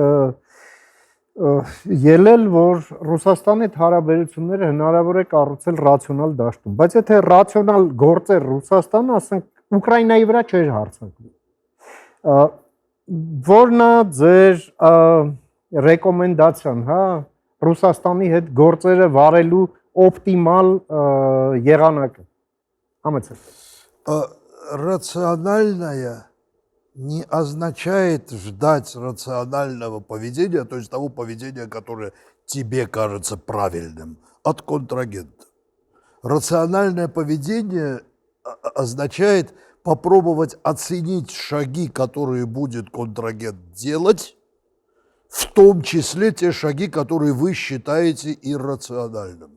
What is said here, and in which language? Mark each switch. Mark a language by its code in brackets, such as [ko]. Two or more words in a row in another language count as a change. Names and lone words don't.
[hy] ելել, որ Ռուսաստանի հետ հարաբերությունները հնարավոր է կառուցել ռացիոնալ դաշտում, բայց եթե ռացիոնալ գործեր Ռուսաստանը, ասենք Ուկրաինայի վրա չէր հարձակվի։ Որն է ձեր ռեկոմենդացիան, հա, Ռուսաստանի հետ գործերը վարելու օպտիմալ եղանակը։ Համեցեք։ [ru] Рациональное не означает ждать рационального поведения, то есть того поведения, которое тебе кажется правильным, от контрагента. Рациональное поведение означает попробовать оценить шаги, которые будет контрагент делать, в том числе те шаги, которые вы считаете иррациональным.